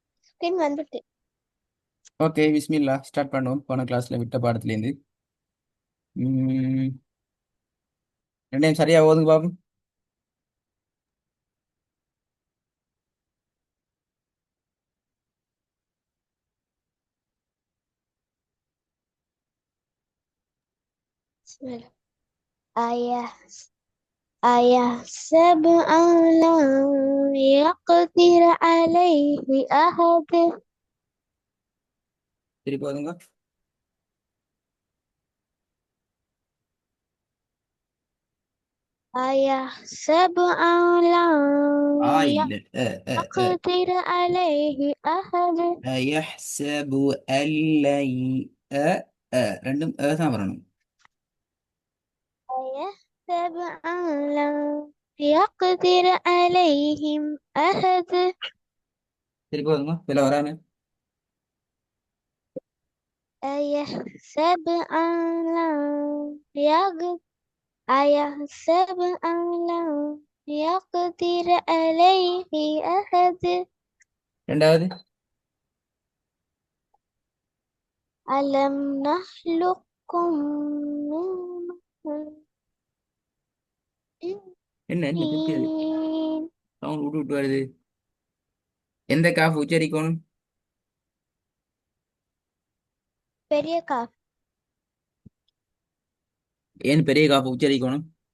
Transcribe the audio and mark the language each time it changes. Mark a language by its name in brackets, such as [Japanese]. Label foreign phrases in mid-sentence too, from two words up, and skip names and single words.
[Tamil] ஸ்கிரீன் வந்துட்டு. ஓகே பிஸ்மில்லா ஸ்டார்ட் பண்ணுவோம். போன கிளாஸ்ல விட்ட பாடத்துலேருந்து ரெண்டையும் சரியா ஓதுங்க பாப்போம். Bismillah. [Arabic] أيحسب أن لن يقدر عليه أحد. [Tamil] திருப்பி ஓதுங்க. [Arabic] أيحسب أن لن [Tamil] இல்ல [Arabic] يقدر عليه أحد. [Tamil] يحسب அல்லை ரெண்டும் தான் வரணும். [Arabic] أيحسب أن لن يقدر عليهم أحد. [Tamil] திருப்பி ஓதுங்க. இதுல வரானு [Arabic] أيحسب أن لن أيحسب أن لن يقدر عليه أحد. [Tamil] ரெண்டாவது [Arabic] ألم نخلقكم من [Tamil] என்ன என்ன திருப்பி [Arabic] طين. [Tamil] சவுண்ட் விட்டு விட்டு வருது. எந்த காஃப் உச்சரிக்கணும்? பெரிய காஃப். ஏன் பெரிய காஃப் உச்சரிக்கணும்?